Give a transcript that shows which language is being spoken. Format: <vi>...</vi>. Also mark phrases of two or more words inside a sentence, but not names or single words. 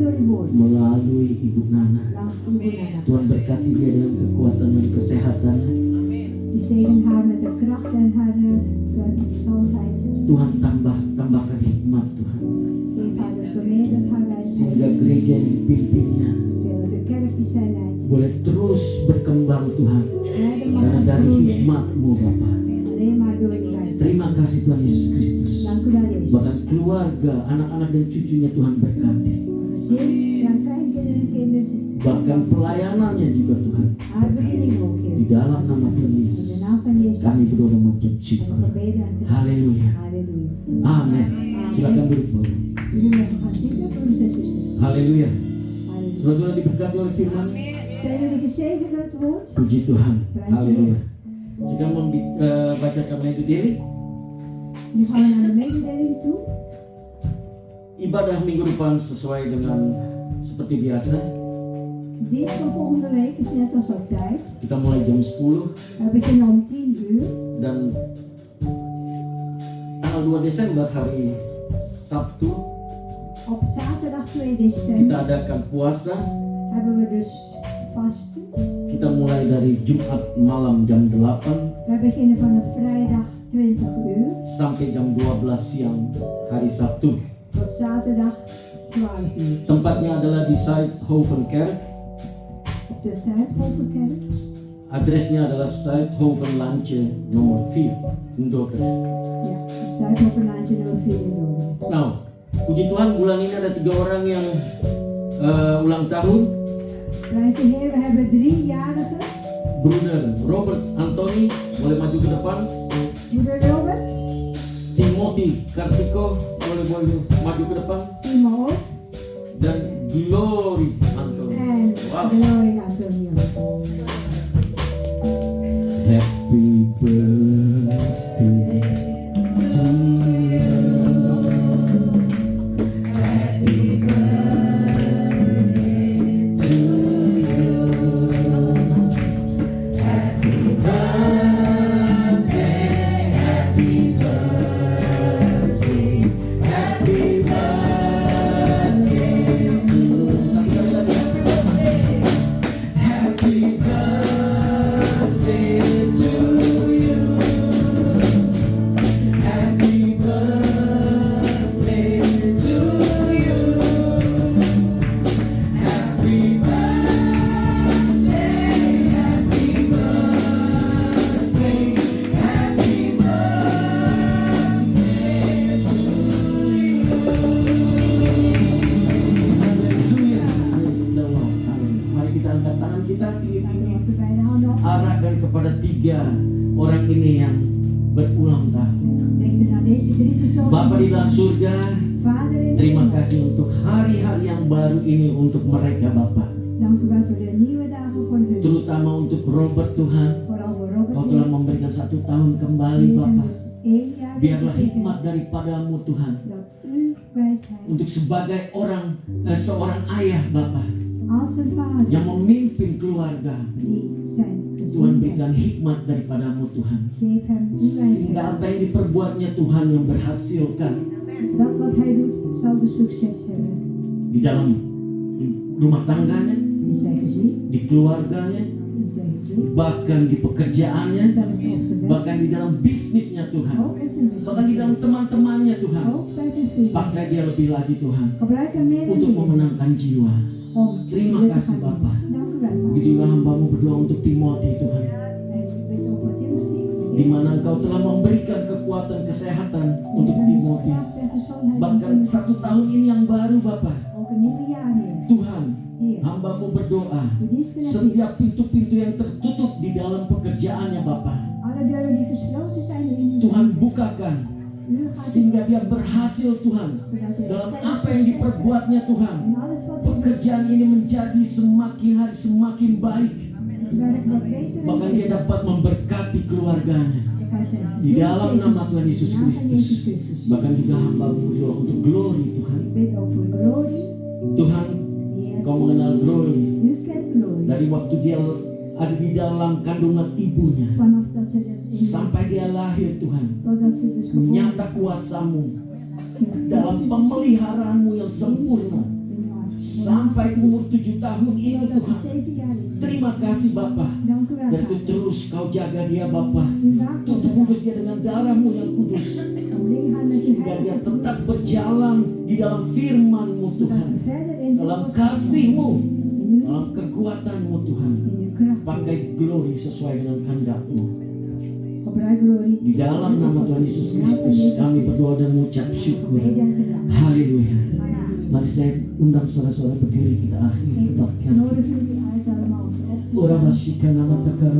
<nl>woord.</nl> <id>melalui Ibu Nana.</id> <nl>Langs Ibu Nana.</nl> <id>Tuhan berkati dia dengan kekuatan dan kesehatannya.</id> <nl>Die zegen haar met de kracht en haar gezondheid.</nl> <id>Tuhan tambahkan hikmat Tuhan,</id> <nl>Geef haar dus vermeerderd haar</nl> <id>sehingga</id> <nl>wijsheid.</nl> <id>gereja yang dipimpinnya</id> <nl>Zodat de kerk die zij leidt.</nl> <id>boleh terus berkembang Tuhan,</id> <nl>Verder mag</nl> <id>karena dari</id> <nl>groeien.</nl> <id>hikmat-Mu Bapa.</id> <nl>Alleen maar door die wijsheid.</nl> <id>Terima kasih Tuhan Yesus Kristus.</id> <nl>Dank u wel, Jezus.</nl> <id>Bahkan keluarga, anak-anak dan cucunya Tuhan berkati.</id> <nl>Gezin, ja, kleinkinderen en kinderen.</nl> <id>Bahkan pelayanannya juga Tuhan.</id> <nl>Haar bediening ook,</nl> <id>Di</id> <nl>Heer.</nl> <id>dalam nama Tuhan</id> <nl>In de</nl> <id>Yesus</id> <nl>naam van Jezus.</nl> <id>kami berdoa mengucap</id> <nl>En</nl> <id>syukur.</id> <nl>we gebeden en</nl> <id>Haleluya.</id> <nl>halleluja.</nl> <id>Amin. Silakan duduk Bapak.</id> <nl>Jullie mogen gaan zitten, broeders en zusters.</nl> <id>Haleluya.</id> <nl>Halleluja.</nl> <id>Saudara diberkati oleh firman.</id> <nl>Zijn jullie gezegend door het woord?</nl> <id>Puji Tuhan. Haleluya. Sekarang membacakan itu diri.</id> <nl>Nu gaan we naar de mededeling toe.</nl> <id>Ibadah minggu depan sesuai dengan seperti biasa.</id> <nl>Dienst van volgende week is net als altijd.</nl> <id>Kita mulai jam 10</id> <nl>We beginnen om 10 uur.</nl> <id>dan tanggal 2 Desember hari Sabtu</id> <nl>Op zaterdag 2</nl> <id>kita</id> <nl>december</nl> <id>adakan puasa.</id> <nl>hebben we dus vasten.</nl> <id>Kita mulai dari Jumat malam jam 8</id> <nl>We beginnen vanaf vrijdag 20 uur</nl> <id>sampai jam 12 siang hari Sabtu.</id> <nl>tot zaterdag 12 uur.</nl> <id>Tempatnya adalah di Zuidhovenkerk.</id> <nl>Op de Zuidhovenkerk.</nl> <id>Adresnya adalah Zuidhoven Lantje nomor 4 in Dordrecht.</id> <nl>Ja, Zuidhovenlaantje nummer 4 in Dordrecht.</nl> <id>Nah, puji Tuhan bulan ini ada 3 orang yang ulang tahun.</id> <nl>Prijs de Heer, we hebben 3-jarigen.</nl> <id>Bruder Robert Anthony boleh maju ke depan.</id> <nl>Moeder Robert,</nl> <id>Timothy Kartiko boleh maju ke depan.</id> <nl>Timo ook.</nl> <id>Dan Glory Anthony.</id> <nl>En Wow. Gloria Antonio.</nl> <en>Happy birthday to you. Happy birthday to you. Happy birthday, happy birthday, happy birthday to you.</en> <id>Satu kali lagi,</id> <en>happy birthday to you. Happy birthday to you. Happy birthday, happy birthday, happy Haleluya.</en> <id>Mari kita angkat tangan kita tinggi-tinggi.</id> <nl>Onze beide handen op.</nl> <id>Arahkan kepada 3 orang ini yang berulang tahun.</id> <nl>Denk naar deze 3 personen.</nl> <id>Bapa di dalam surga,</id> <nl>Vader in de</nl> <id>terima</id> <nl>hemel.</nl> <id>kasih untuk hari-hari yang baru ini untuk mereka Bapa.</id> <nl>Dank u wel voor de nieuwe dagen voor hun.</nl> <id>Terutama untuk Robert Tuhan.</id> <nl>Vooral voor Robert.</nl> <id>Kau telah memberikan 1 tahun kembali</id> <nl>Die</nl> <id>Bapa.</id> <nl>dus 1 jaar</nl> <id>Biarlah</id> <nl>gegeven.</nl> <id>hikmat daripadamu Tuhan.</id> <nl>Dat u wijsheid</nl> <id>Untuk sebagai seorang ayah Bapa</id> <nl>als een vader</nl> <id>yang memimpin keluarga.</id> <nl>die zijn</nl> <id>Tuhan berikan</id> <nl>gezondheid.</nl> <id>hikmat daripadamu Tuhan.</id> <nl>Geef hem uw</nl> <id>Sehingga</id> <nl>wijsheid.</nl> <id>apa yang diperbuatnya Tuhan yang berhasilkan</id> <nl>Dat wat hij doet zal de succes hebben.</nl> <id>di dalam rumah tangganya,</id> <nl>In zijn gezin,</nl> <id>di keluarganya,</id> <nl>in zijn gezin,</nl> <id>bahkan di pekerjaannya,</id> <nl>zelfs op zijn werk,</nl> <id>bahkan di dalam bisnisnya Tuhan,</id> <nl>ook in zijn</nl> <id>bahkan di dalam</id> <nl>business,</nl> <id>teman-temannya Tuhan.</id> <nl>ook bij zijn vrienden.</nl> <id>Pakai dia lebih lagi Tuhan</id> <nl>Gebruik hem meer en</nl> <id>untuk</id> <nl>meer</nl> <id>memenangkan jiwa.</id> <nl>om</nl> <id>Terima</id> <nl>zielen te</nl> <id>kasih,</id> <nl>gaan</nl> <id>Bapak.</id> <nl>winnen. Dank u wel,</nl> <id>Begitu</id> <nl>Vader.</nl> <id>juga hambamu berdoa untuk Timothy Tuhan,</id> <nl>En ik bid ook voor Timothy.</nl> <id>di mana Engkau telah memberikan kekuatan kesehatan untuk Timothy.</id> <nl>Kracht en gezondheid.</nl> <id>Bahkan 1 tahun ini yang baru Bapak,</id> <nl>Ook een nieuwe jaar, Heer.</nl> <id>Tuhan,</id> <nl>Heer,</nl> <id>hambamu berdoa,</id> <nl>uw dienstknecht.</nl> <id>setiap pintu-pintu yang tertutup di dalam pekerjaannya Bapak,</id> <nl>Alle deuren die gesloten zijn in uw</nl> <id>Tuhan bukakan</id> <nl>u gaat</nl> <id>sehingga dia berhasil Tuhan</id> <nl>zodat hij</nl> <id>dalam</id> <nl>verder</nl> <id>apa yang</id> <nl>succes</nl> <id>diperbuatnya Tuhan.</id> <nl>en alles wat hij doet,</nl> <id>Pekerjaan ini menjadi semakin hari semakin baik.</id> <nl>het werk wordt beter en</nl> <id>Bahkan dia</id> <nl>beter.</nl> <id>dapat memberkati keluarganya</id> <nl>Hij zijn</nl> <id>di</id> <nl>gezin</nl> <id>dalam</id> <nl>zegenen.</nl> <id>nama Tuhan Yesus</id> <nl>In de naam van Jezus</nl> <id>Kristus.</id> <nl>Christus.</nl> <id>Bahkan juga hamba berdoa untuk glory Tuhan.</id> <nl>Ik bid ook voor glory.</nl> <id>Tuhan,</id> <nl>Heer,</nl> <id>Kau mengenal glory</id> <nl>u kent glory.</nl> <id>dari waktu dia ada di dalam kandungan ibunya</id> <nl>Vanaf dat ze dus in</nl> <id>sampai dia lahir Tuhan.</id> <nl>totdat ze dus geboren</nl> <id>Nyata</id> <nl>is.</nl> <id>kuasamu</id> <nl>In</nl> <id>dalam pemeliharaanmu yang sempurna</id> <nl>uw arm.</nl> <id>sampai sampai umur 7 tahun ini</id> <nl>Totdat</nl> <id>Tuhan.</id> <nl>ze 7 jaar is.</nl> <id>Terima kasih Bapa.</id> <nl>Dank u wel,</nl> <id>Dan</id> <nl>Vader.</nl> <id>terus kau jaga dia Bapa.</id> <nl>U waakt</nl> <id>Tuh</id> <nl>over</nl> <id>tebus dia dengan darah-Mu yang kudus.</id> <nl>Omring haar met uw</nl> <id>Sehingga dia</id> <nl>heilige</nl> <id>tetap</id> <nl>bloed,</nl> <id>berjalan di dalam firman-Mu</id> <nl>zodat</nl> <id>Tuhan.</id> <nl>ze verder in de</nl> <id>Dalam</id> <nl>woord</nl> <id>kasih-Mu,</id> <nl>in uw,</nl> <id>dalam kekuatan-Mu Tuhan.</id> <nl>in uw kracht.</nl> <id>Pakai glory sesuai dengan kehendak-Mu.</id> <nl>Gebruik glorie.</nl> <id>Di dalam nama Tuhan Yesus Kristus kami berdoa dan mengucap syukur.</id> <nl>Gebeden en gedankt.</nl> <id>Haleluya.</id> <nl>Amen.</nl> <id>Mari saya undang saudara-saudara berdiri, kita akhiri</id> <nl>Ik</nl> <id>kebaktian.</id> <nl>nodig jullie uit allemaal op te Ora staan masika nama takara</nl>